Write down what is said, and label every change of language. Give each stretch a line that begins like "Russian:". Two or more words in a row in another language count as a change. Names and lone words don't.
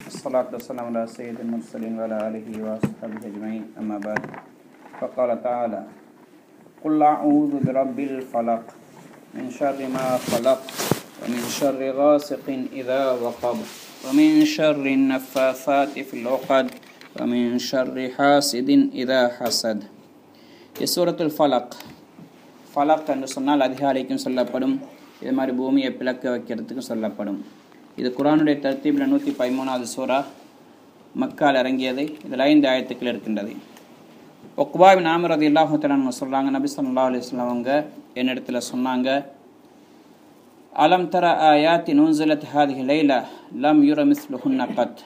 Arabic: الصلاة والسلام على سيد المرسلين وعلى آله وصحبه أجمعين أما بعد فقال تعالى قل أعوذ برب الفلق من شر ما خلق ومن شر غاسق إذا وقب ومن شر النفاثات في العقد ومن شر حاسد إذا حسد.
Tamil: சூரத்துல் ஃபலக். ஃபலக் என்று சொன்னால் அதிகாலைக்கும் சொல்லப்படும், இது மாதிரி பூமியை பிளக்க வைக்கிறதுக்கும் சொல்லப்படும். இது குர்ஆனுடைய தர்த்தீபில் 113வது சூரா, மக்கால் இறங்கியது. இதில் 5 ஆயத்துக்கள் இருக்கின்றது. உக்பா பின் ஆமிர்
Arabic: رضي الله تعالى عنه
Tamil: சொல்கிறாங்க, நபி
Arabic: صلى الله عليه وسلم
Tamil: அவங்க என்னிடத்தில் சொன்னாங்க,
Arabic: ألم تر آيات أنزلت هذه الليلة لم ير مثلهن قط.